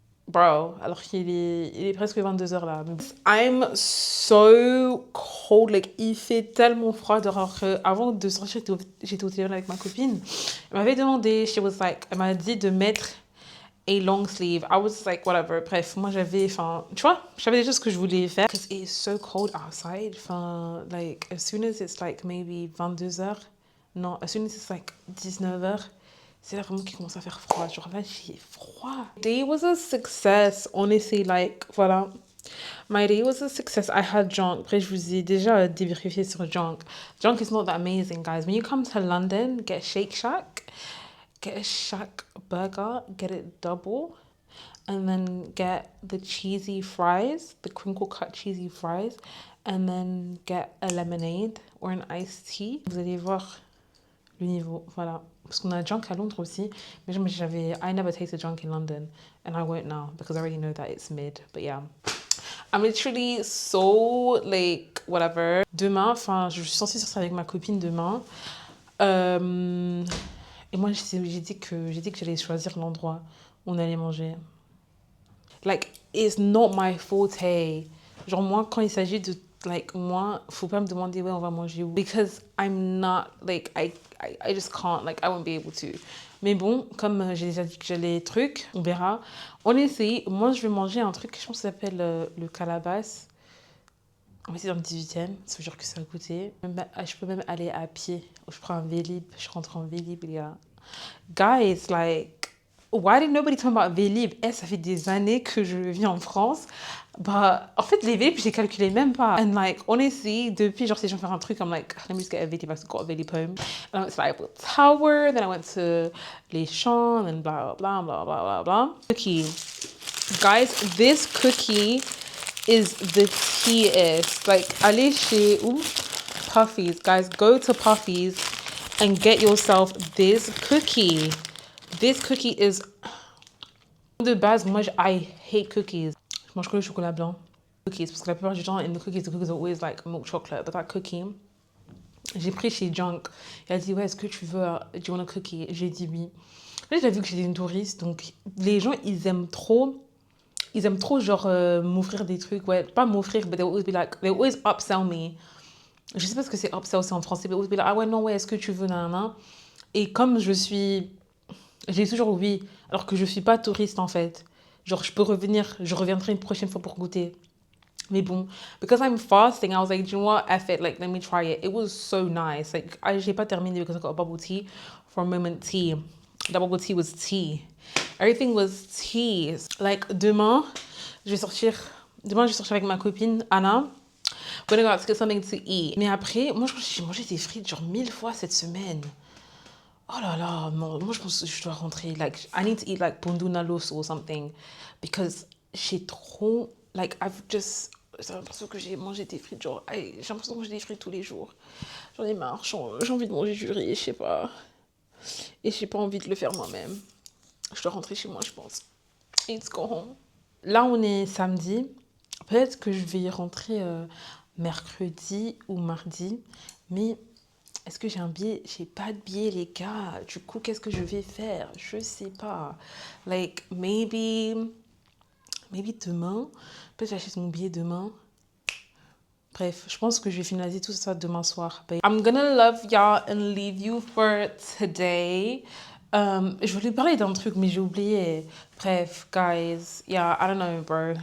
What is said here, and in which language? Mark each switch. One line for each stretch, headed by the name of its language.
French: Bro, alors qu'il est presque 22h là.
English: I'm so cold, like
French: il fait tellement froid. Alors avant de sortir, j'étais au téléphone avec ma copine. Elle m'avait demandé, elle m'a dit de mettre
English: a long sleeve. I was like, whatever.
French: Bref, moi j'avais, tu vois, je savais déjà ce que je voulais faire.
English: Because it's so cold outside. Like as soon as it's like maybe 22h,
French: non,
English: as soon as it's like 19h,
French: c'est là vraiment qu'il commence à faire froid. Genre là, j'ai froid.
English: Day was a success, honestly, like,
French: voilà.
English: My day was a success. I had junk.
French: Après, je vous ai déjà débriefé sur junk.
English: Junk is not that amazing, guys. When you come to London, get Shake Shack. Get a Shack burger. Get it double. And then get the cheesy fries. The crinkle cut cheesy fries. And then get a lemonade or an iced tea.
French: Vous allez voir le niveau. Voilà. Parce qu'on a junk à Londres aussi.
English: Mais I never tasted junk in London. And I won't now because I already know that it's mid. But yeah. I'm literally so, like, whatever.
French: Demain, enfin, je suis censée sortir avec ma copine demain. Et moi, j'ai dit que j'allais choisir l'endroit où on allait manger.
English: Like, it's not my forte.
French: Genre, moi, quand il s'agit de, like, moi, faut pas me demander, ouais, on va manger où.
English: Because I'm not, like, I just can't, like, I won't be able to.
French: Mais bon, comme j'ai déjà dit que j'allais truc, on verra. On essaye. Moi, je vais manger un truc, je pense que ça s'appelle le Calabas. On va essayer dans le 18e, c'est sûr que ça a coûté. Je peux même aller à pied. Je prends un Vélib, je rentre en Vélib, les gars.
English: Guys, like, why did nobody talk about Vélib?
French: Ça fait des années que je vis en France. Bah, en fait, les Vélib, j'ai calculé même pas.
English: And like, honestly,
French: depuis, genre, si je vais faire un truc,
English: I'm like, let me just get a Vélib, I got a Vélib home. And I went to the Eiffel Tower, then I went to Les Champs, and blah, blah, blah, blah, blah, blah. Cookie. Guys, this cookie is the tea-est. Like,
French: allez chez Puffy's.
English: Guys, go to Puffy's and get yourself this cookie. This cookie is...
French: De base, moi,
English: I hate cookies.
French: Je mange que le chocolat blanc. Cookies, parce que la plupart du temps,
English: in the cookies are always like milk chocolate. But that cookie,
French: j'ai pris chez Junk. Il a dit, ouais, est-ce que tu veux...
English: Do you want a cookie?
French: J'ai dit oui. Là, j'ai vu que j'étais une touriste, donc les gens, ils aiment trop, genre, m'offrir des trucs. Ouais, pas m'offrir,
English: but they always upsell me.
French: Je sais pas ce que c'est upsell, c'est en français,
English: but always be like,
French: ah ouais, non, ouais, est-ce que tu veux, nanana. Et comme j'ai toujours oui, alors que je suis pas touriste, en fait. Genre, je reviendrai une prochaine fois pour goûter. Mais bon,
English: because I'm fasting, I was like, do you know what, F it, like, let me try it. It was so nice. Like,
French: j'ai pas terminé
English: because I got a bubble tea from Moment Tea. The bubble tea was tea. Everything was tea.
French: Like, demain, je vais sortir avec ma copine, Anna.
English: We're gonna go out to get something to eat.
French: Mais après, moi, je pense que j'ai mangé des frites genre 1000 fois cette semaine. Oh là là, non. Moi, je pense que je dois rentrer.
English: Like, I need to eat like Bundunalos or something.
French: Because j'ai trop... Like, j'ai l'impression que j'ai mangé des frites, genre... J'ai l'impression que j'ai des frites tous les jours. J'en ai marre. J'ai envie de manger du riz, je sais pas. Et j'ai pas envie de le faire moi-même. Je dois rentrer chez moi, je pense.
English: Let's go home.
French: Là, on est samedi. Peut-être que je vais y rentrer mercredi ou mardi. Mais est-ce que j'ai un billet? J'ai pas de billet, les gars. Du coup, qu'est-ce que je vais faire? Je sais pas.
English: Like, maybe
French: demain. Peut-être j'achète mon billet demain. Bref, je pense que je vais finaliser tout ça demain soir.
English: I'm gonna love y'all and leave you for today.
French: Je voulais parler d'un truc, mais j'ai oublié.
English: Bref, guys, yeah, I don't know, bro.